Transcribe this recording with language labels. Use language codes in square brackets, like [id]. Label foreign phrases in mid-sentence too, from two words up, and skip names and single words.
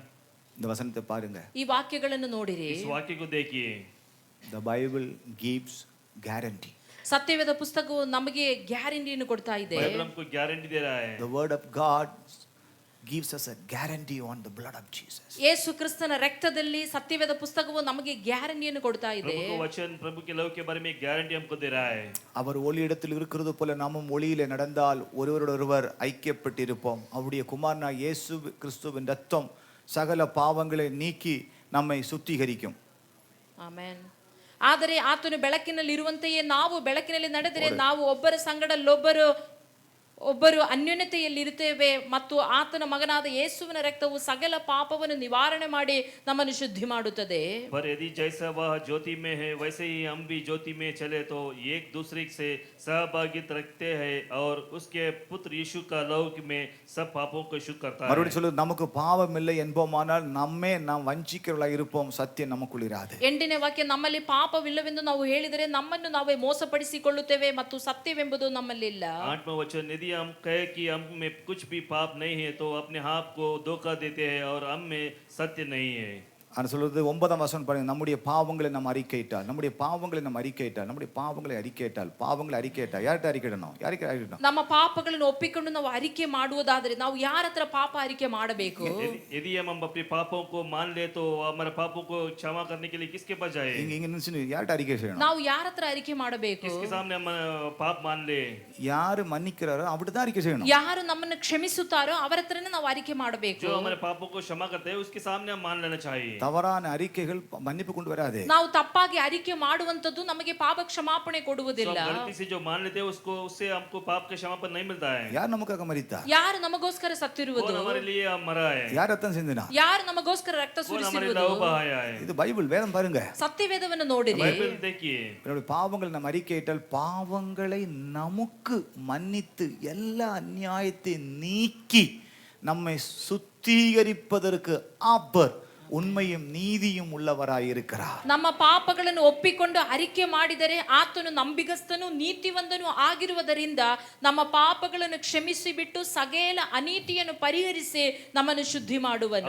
[ta] இந்த வசனத்தை பாருங்க. [kn] ಈ ವಾಕ್ಯಗಳನ್ನು ನೋಡಿರಿ. [hi] इस वाक्य को देखिए. [en] The Bible gives guarantee. [kn] ಸತ್ಯವೇದ ಪುಸ್ತಕವು ನಮಗೆ ಗ್ಯಾರಂಟಿಯನ್ನು ಕೊಡ್ತಾ ಇದೆ. [hi] बाइबल हमको गारंटी दे रहा है. [en] The word of God gives us a guarantee on the blood of Jesus. [kn] ಯೇಸು ಕ್ರಿಸ್ತನ ರಕ್ತದಲ್ಲಿ ಸತ್ಯವೇದ ಪುಸ್ತಕವು ನಮಗೆ ಗ್ಯಾರಂಟಿಯನ್ನು ಕೊಡ್ತಾ ಇದೆ. [hi] प्रभु का वचन, प्रभु के लहू के बारे में गारंटी हमको दे रहा है. [ta] அவர் ஒளியிடத்தில் இருக்கிறது போல நாமும் ஒளியிலே நடந்தால் ஒருவரோடொருவர் ஐக்கியப்பட்டிருப்போம். அவருடைய குமாரனா இயேசு கிறிஸ்துவின் ரத்தம் சகல பாவங்களை நீக்கி நம்மை சுத்திகரிக்கும். [kn] ಆಮೆನ್. ಆದರೆ ಆತನು ಬೆಳಕಿನಲ್ಲಿ ಇರುವಂತೆಯೇ ನಾವು ಬೆಳಕಿನಲ್ಲಿ ನಡೆದರೆ ನಾವು ಒಬ್ಬರ ಒಬ್ಬರು ಅನ್ಯೋನ್ಯತೆಯಲ್ಲಿ ಇರುತ್ತೇವೆ, ಮತ್ತು ಆತನ ಮಗನಾದ ಯೇಸುವಿನ ರಕ್ತವು ಸಕಲ ಪಾಪವನ್ನು ನಿವಾರಣೆ ಮಾಡಿ ನಮ್ಮನ್ನು ಶುದ್ಧಿ ಮಾಡುತ್ತದೆ. [hi] पर यदि जैसा वह ज्योति में है वैसे ही हम भी ज्योति में चले तो एक दूसरे से सहभागिता रखते हैं और उसके पुत्र यीशु का लहू में सब पापों को शुद्ध करता है. [ta] மறுபடியும் சொல்லுது, நமக்கு பாவம் இல்லை என்போமானால் நம்மே நாம் வஞ்சிக்கிறவர்களாக இருப்போம், சத்தியம் நமக்குள் இராது. [kn] 8ನೇ ವಾಕ್ಯ, ನಮ್ಮಲ್ಲಿ ಪಾಪವಿಲ್ಲವೆಂದು ನಾವು ಹೇಳಿದರೆ ನಮ್ಮನ್ನು ನಾವೇ ಮೋಸಪಡಿಸಿಕೊಳ್ಳುತ್ತೇವೆ ಮತ್ತು ಸತ್ಯವೆಂಬುದು ನಮ್ಮಲ್ಲಿಲ್ಲ. [hi] 8वां वचन, यदि यदि हम कहे कि हम में कुछ भी पाप नहीं है तो अपने आप को धोखा देते हैं और हम में सत्य नहीं है। [ta] அது சொல்றது 9ஆம் வசனம் பாருங்க. நம்முடைய பாவங்களை நம்ம அறிக்கையிட்டால், நம்முடைய பாவங்களை நம்ம அறிக்கையிட்டால், நம்முடைய பாவங்களை அறிக்கையிட்டால், பாவங்களை அறிக்கையிட்டால், யார்கிட்ட அறிக்கையிடணும்? யாருக்கு அறிக்கையிடணும்? [kn] ನಮ್ಮ ಪಾಪಗಳನ್ನು ಒಪ್ಪಿಕೊಂಡು ನಾವು ಅರಿಕೆ ಮಾಡುವುದಾದರೆ ನಾವು ಯಾರ ಹತ್ರ ಪಾಪ ಅರಿಕೆ ಮಾಡಬೇಕು? [hi] यदि हम अपने पापों को मान ले तो हमारे पापों को क्षमा करने के लिए किसके पास जाए? [ta] இங்க நின்னு யார்கிட்ட அறிக்கை செய்யணும்? [kn] ನಾವು ಯಾರ ಹತ್ರ ಅರಿಕೆ ಮಾಡಬೇಕು? [hi] किसके सामने हम पाप मान ले? [ta] யாரு மன்னிக்கிறாரோ அவர்கிட்ட தான் அறிக்கை செய்யணும். [kn] ಯಾರು ನಮ್ಮನ್ನು ಕ್ಷಮಿಸುತ್ತಾರೋ ಅವರ ಹತ್ರನೇ ನಾವು ಅರಿಕೆ ಮಾಡಬೇಕು. [hi] जो हमारे पापों को क्षमा करते हैं उसके सामने हम मान लेना चाहिए। [ta] தவறான அறிக்கைகள் மன்னிப்பு கொண்டு வராது. [kn] ನಾವು ತಪ್ಪಾಗಿ ಅರಿಕೆ ಮಾಡುವಂತದ್ದು ನಮಗೆ ಪಾಪ ಕ್ಷಮಾಪಣೆ ಕೊಡುವುದಿಲ್ಲ. [hi] गलती से जो मान लेते हैं उसको उससे हमको पाप का क्षमापण नहीं मिलता है। [ta] யார் நமக்காக மரித்தார்? [kn] ಯಾರು ನಮಗೋಸ್ಕರ ಸತ್ತಿರುವುದು? [hi] कौन हमारे लिए मरा है? [ta] யார் ரத்தம் சிந்தினார்? [kn] ಯಾರು ನಮಗೋಸ್ಕರ ರಕ್ತ [hi] कौन हमारे [kn] ಸುರಿಸಿರುವುದು? [hi] लहू बहाया है? [ta] இது பைபிள், வேதம் பாருங்க. [kn] ಸತ್ಯವೇದವನ್ನು ನೋಡಿರಿ. [hi] बाइबल देखिए। [ta] நம்முடைய பாவங்களை நம்ம அறிக்கையிட்டால் பாவங்களை நமக்கு மன்னித்து எல்லா அநியாயத்தை நீக்கி நம்மை சுத்திகரிப்பதற்கு அவர் உண்மையும் நீதியும் உள்ளவராயிருக்கிறார். [kn] ನಮ್ಮ ಪಾಪಗಳನ್ನು ಒಪ್ಪಿಕೊಂಡು ಅರಿಕೆ ಮಾಡಿದರೆ ಆತನು ನಂಬಿಗಸ್ತನು ನೀತಿವಂತನು ಆಗಿರುವುದರಿಂದ ನಮ್ಮ ಪಾಪಗಳನ್ನು ಕ್ಷಮಿಸಿ ಬಿಟ್ಟು ಸಕಲ ಅನೀತಿಯನ್ನು ಪರಿಹರಿಸಿ ನಮ್ಮನ್ನು ಶುದ್ಧಿ ಮಾಡುವನು.